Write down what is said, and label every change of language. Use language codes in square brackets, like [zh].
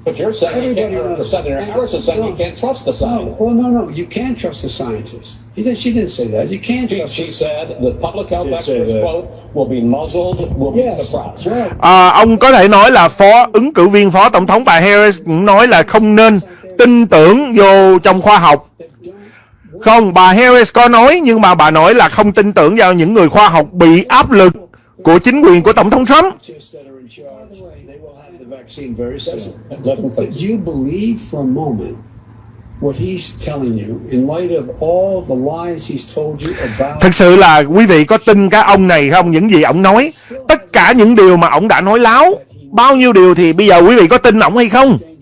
[en] But you're saying Senator Harris is saying you can't trust the scientists. No, you can't trust the scientists. She didn't say that. You can't trust. She said the public health experts quote will be muzzled, will be suppressed. [vi] Ông có thể nói là ứng cử viên phó tổng thống bà Harris cũng nói là không nên tin tưởng vô trong khoa học. Không, bà Harris có nói, nhưng mà bà nói là không tin tưởng vào những người khoa học bị áp lực của chính quyền của tổng thống Trump. [en] But you believe for a moment what he's telling you in light of all the lies he's told you about. [vi] Thực sự là quý vị có tin cái ông này không? Những gì ông nói, tất cả những điều mà ông đã nói láo, bao nhiêu điều thì bây giờ quý vị có tin ông hay không?